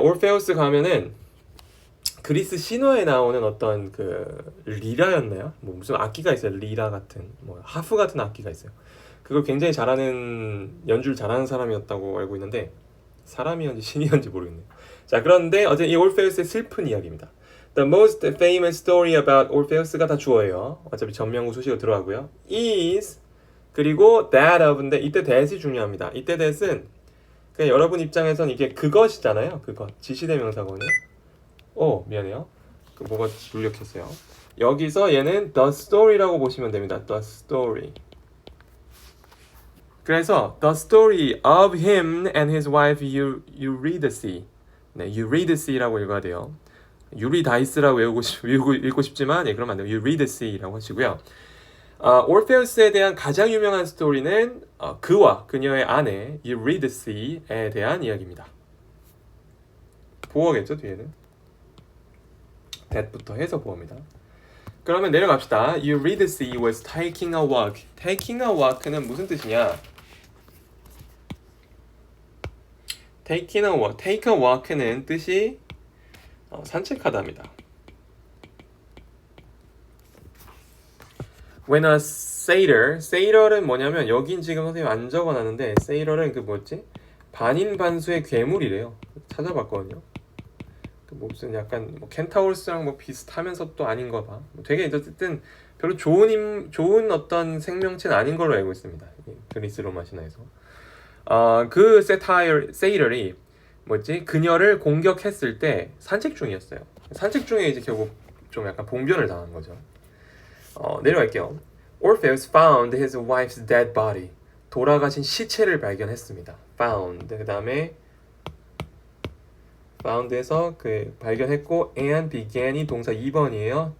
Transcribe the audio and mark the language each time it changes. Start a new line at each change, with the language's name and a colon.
Korean: Orpheus 가면은 그리스 신화에 나오는 어떤 그 리라였나요? 뭐 무슨 악기가 있어요. 리라 같은 뭐 하프 같은 악기가 있어요. 그걸 굉장히 연주를 잘하는 사람이었다고 알고 있는데 사람이었는지 신이었는지 모르겠네요. 자, 그런데 어쨌든 이 Orpheus의 슬픈 이야기입니다.
English: The most famous story about Orpheus가
Korean: 다 주어예요. 어차피 전명구 수식어 들어가고요. is 그리고 that of인데 이때 that이 중요합니다. 이때 that은 그냥 여러분 입장에선 이게 그것이잖아요. 그것 지시대명사거든요. 미안해요. 뭐가 눌렸겠어요. 여기서 얘는 the story라고 보시면 됩니다.
English: the story.
Korean: 그래서
English: the story of him and his wife Eurydice.
Korean: 네, Eurydice라고 읽어야 돼요. 유리다이스라고 읽고 싶지만 그러면 안 돼요. Eurydice라고 하시고요. 올페우스에 대한 가장 유명한 스토리는 그와 그녀의 아내 Eurydice에 대한 이야기입니다. 보어겠죠, 뒤에는. that부터 해서 보어입니다. 그러면 내려갑시다.
English: Eurydice was taking a walk. taking a walk
Korean: 는 무슨 뜻이냐?
English: take a walk
Korean: 는 뜻이 산책하다입니다. When a sailor은 뭐냐면 여긴 지금 선생님 안 적어놨는데 sailor은 그 뭐지? 반인반수의 괴물이래요. 찾아봤거든요. 무슨 약간 켄타우로스랑 뭐 비슷하면서 또 아닌 거 봐. 되게 어쨌든 별로 좋은 어떤 생명체는 아닌 걸로 알고 있습니다. 그리스 로마 신화에서. 그 세이럴이 뭐지? 그녀를 공격했을 때 산책 중이었어요. 산책 중에 이제 결국 좀 약간 봉변을 당한 거죠. 내려갈게요.
English: Orpheus found his wife's dead body.
Korean: 돌아가신 시체를 발견했습니다.
English: found.
Korean: 그 다음에 found에서 발견했고 and began이 동사 2번이에요.